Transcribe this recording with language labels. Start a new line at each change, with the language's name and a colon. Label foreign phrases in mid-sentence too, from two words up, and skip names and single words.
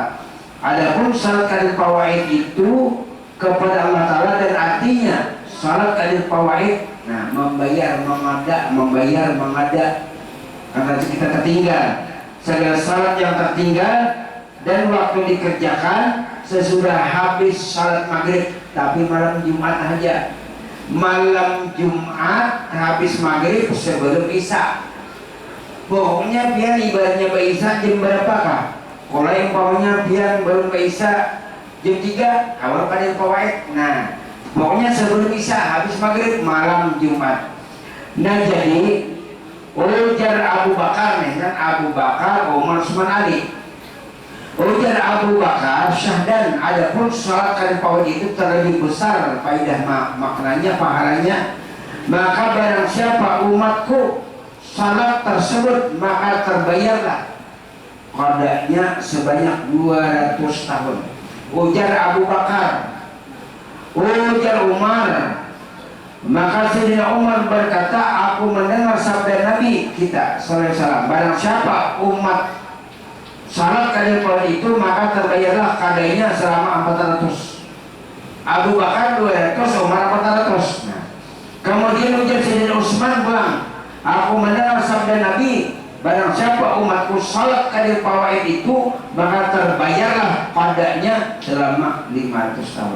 Indonesian: Adapun salat qada'il fawaid itu kepada Allah Ta'ala dan artinya salat qada'il fawaid, nah membayar mengada karena kita tertinggal segala salat yang tertinggal dan waktu dikerjakan sesudah habis salat maghrib, tapi malam Jumat aja. Malam Jumat habis maghrib sebelum Isya. Pokoknya biar ibadahnya ke Isya jam berapakah? Kalau yang pokoknya biar baru ke Isya jam 3 awal qada'il fawaid. Nah, pokoknya sebelum Isya habis maghrib malam Jumat. Nah jadi ujar Abu Bakar nih kan, Abu Bakar, Umar, Utsman, Ali. Ujar Abu Bakar, syahdan, adapun salat qada'il fawaid itu terlebih besar faidah maknanya, pahalanya. Maka barang siapa umatku salat tersebut maka terbayarlah qadanya sebanyak 200 tahun. Ujar Abu Bakar. Ujar Umar. Maka Sayyidina Umar berkata, aku mendengar sabda Nabi kita
Arabic: صلى الله عليه وسلم,
Indonesian: barang siapa umat salat qada'il fawaid itu maka terbayarlah qadanya selama 400. Abu Bakar 200, Umar 400. Nah, kemudian ujar Sayyidina Utsman bilang, aku mendengar sabda Nabi, barang siapa umatku salat qada'il fawaid itu maka terbayarlah qadanya selama 500 tahun.